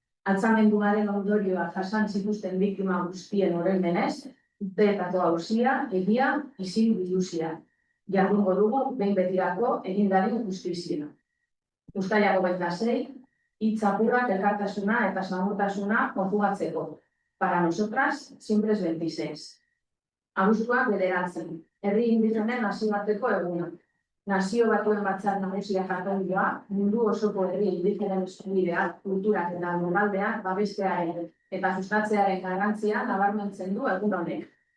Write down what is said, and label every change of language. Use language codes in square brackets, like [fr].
[eu] Altzamenduaren ondorioak jasan zituzten biktima guztien oroimenez, urteetako auzia, egia, isil biluzia. Jardungo dugu behin betirako egin dadin justizia. Uztailak 26, hitz apurrak, elkartasuna eta samurtasuna konjugatzeko. [es] Para nosotras, siempre es 26. [eu] Abuztuak 9, herri indigenen nazioarteko eguna. Nazio Batuen Batzar Nagusia Katolikoa, mundu osoko herri indigenen eskubideak, kulturak eta lurraldeak babestearen eta sustatzearen garrantzia nabarmentzen du egun honek.